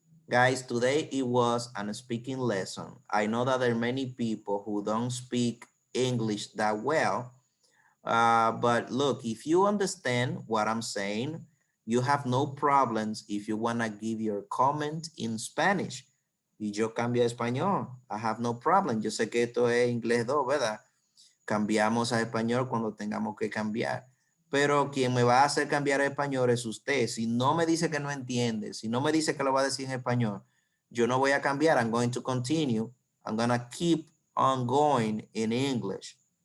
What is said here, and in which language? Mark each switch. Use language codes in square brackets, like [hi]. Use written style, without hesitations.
[en] Guys, today it was an speaking lesson. I know that there are many people who don't speak English that well, but look, if you understand what I'm saying, you have no problems if you wanna give your comment in Spanish. [es] Y yo cambio a español. [en] I have no problem. [es] Yo sé que esto es inglés 2, ¿verdad? Cambiamos a español cuando tengamos que cambiar. Pero quien me va a hacer cambiar a español es usted. Si no me dice que no entiende, si no me dice que lo va a decir en español, yo no voy a cambiar. [en] I'm going to continue. I'm going to keep on going in English.